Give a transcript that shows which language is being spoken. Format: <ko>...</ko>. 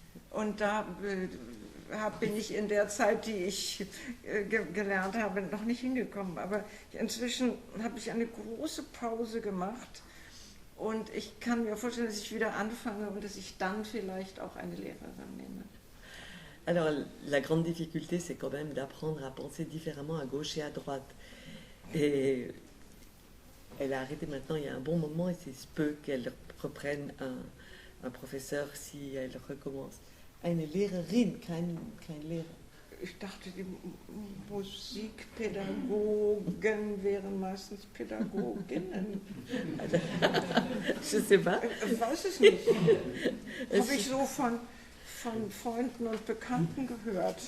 <de>Und da bin ich in der Zeit, die ich gelernt habe, noch nicht hingekommen. Aber inzwischen habe ich eine große Pause gemacht. Und ich kann mir vorstellen, dass ich wieder anfange und dass ich dann vielleicht auch eine Lehrerin nehme.</de> <fr>Alors, la grande difficulté, c'est quand même d'apprendre à penser différemment à gauche et à droite. Et elle a arrêté maintenant il y a un bon moment, et c'est peu qu'elle reprenne un professeur si elle recommence.</fr> <de>Eine Lehrerin, kein Lehrer. Ich dachte, die Musikpädagogen wären meistens Pädagoginnen.</de> <fr>Je sais pas.</fr> <de>Ich weiß es nicht. Habe ich so von Freunden und Bekannten gehört.</de>